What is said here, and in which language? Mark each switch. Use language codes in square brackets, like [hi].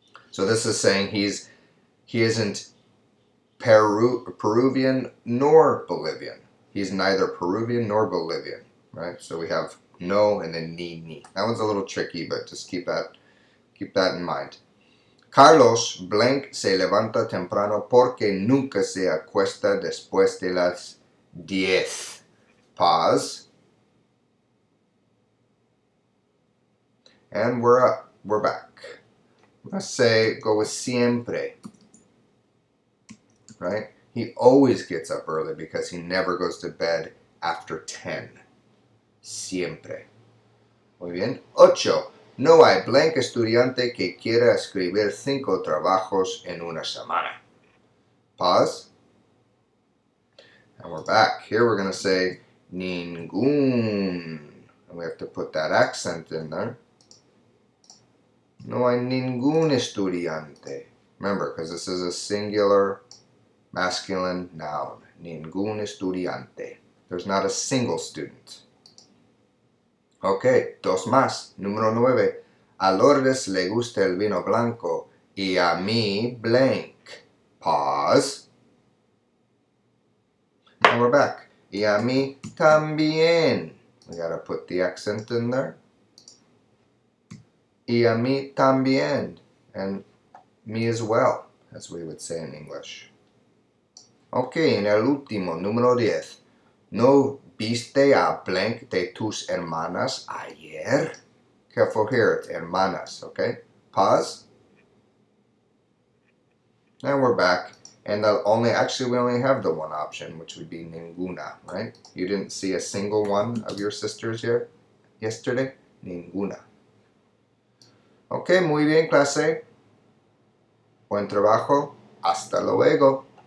[en] So this is saying he isn't Peruvian nor Bolivian. He's neither Peruvian nor Bolivian, right? So we have no and then ni. That one's a little tricky, but just keep that in mind. [es] Carlos blank se levanta temprano porque nunca se acuesta después de las 10. [en] Pause. And we're up. We're back. Let's say, go with siempre. Right? He always gets up early because he never goes to bed after 10. [es] Siempre. Muy bien. 8. No hay blank estudiante que quiera escribir 5 trabajos en una semana. [en] Pause. And we're back. Here we're going to say ningún. And we have to put that accent in there. [es] No hay ningún estudiante. [en] Remember, because this is a singular masculine noun. [es] Ningún estudiante. [en] There's not a single student. [es] Ok, dos más. Número 9. A Lourdes le gusta el vino blanco y a mí blank. [en] Pause. And we're back. [es] Y a mí también. [en] We gotta put the accent in there. [es] Y a mí también. [en] And me as well, as we would say in English. [es] Ok, en el último, número 10. ¿No viste a blank de tus hermanas ayer? [en] Careful here, it's hermanas, okay? Pause. And we're back. And we only have the one option, which would be ninguna, right? You didn't see a single one of your sisters here yesterday? [es] Ninguna. Ok, muy bien, clase. Buen trabajo. Hasta luego.